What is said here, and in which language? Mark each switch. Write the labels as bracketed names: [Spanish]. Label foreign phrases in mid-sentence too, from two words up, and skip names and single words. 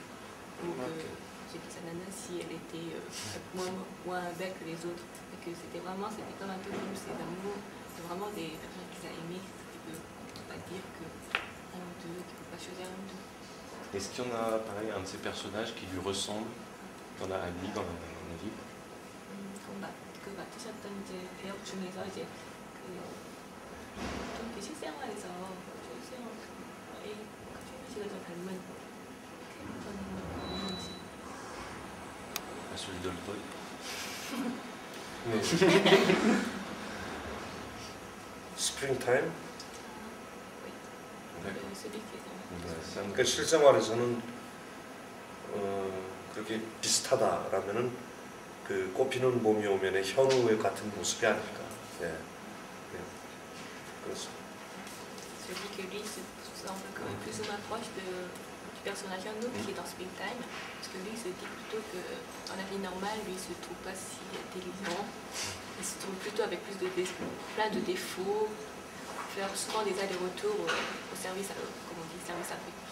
[French] Donc, j'ai dit sa nana si elle était moins belle que les autres, et que c'était comme un peu comme ses amours, c'est vraiment des personnes qu'il a aimées, on ne peut pas dire qu'un ou deux, qu'il ne peut pas choisir un ou deux. Est-ce qu'il y en a, pareil, un de ces personnages qui lui ressemble à lui dans la vie? [Korean] 그 맡으셨던 이제 배역 중에서 이제 좀 실생활에서 최민식을 좀 닮은 캐릭터는 있는지. [French] Celui d'Old Boy. [Korean] 스프링타임? [French] celui qui est dans [Korean] 그러니까 실생활에서는 그렇게 비슷하다라면은 그 꽃피는 봄이 오면의 현우의 같은 모습이 아닐까. 예. 그렇습니다. [French] Celui que lui se semble quand même plus ou moins proche du personnage Hyun-woo qui est dans Springtime, parce que lui se dit plutôt que dans la vie normale, lui il se trouve pas si intelligent, il se trouve plutôt avec plein de défauts, faire souvent des allers-retours au service, comment on dit, service après.